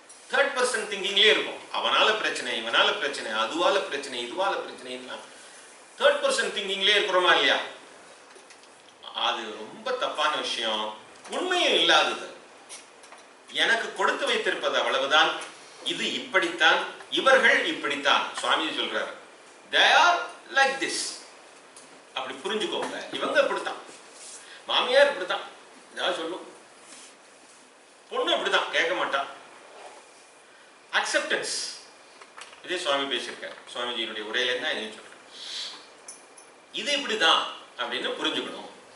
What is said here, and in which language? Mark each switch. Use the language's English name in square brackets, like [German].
[Tamil] Third person திங்கிங்லயே இருக்கும். அவனால பிரச்சனை, இவனால பிரச்சனை, அதுவால பிரச்சனை, இதுவால பிரச்சனை. தேர்ட் பர்சன் திங்கிங்லயே இருக்கிறோமா இல்லையா? அது ரொம்ப தப்பான விஷயம், உண்மையும் இல்லாதது. எனக்கு கொடுத்து வைத்திருப்பது அவ்வளவுதான், இது இப்படித்தான், இவர்கள் இப்படித்தான். சுவாமி சொல்றாரு, [English] they are like this. [Tamil] அப்படி புரிஞ்சுக்கோங்க. இவங்க இப்படித்தான், மாமியார் இப்படித்தான் ஏதாவது சொல்லும், பொண்ணு இப்படித்தான் கேட்க மாட்டான். அக்செப்டன்ஸ், இதே சுவாமி பேசியிருக்காரு. சுவாமிஜியினுடைய உரையில இருந்தா என்ன சொல்றேன், இது இப்படிதான் அப்படின்னு புரிஞ்சுக்கணும்.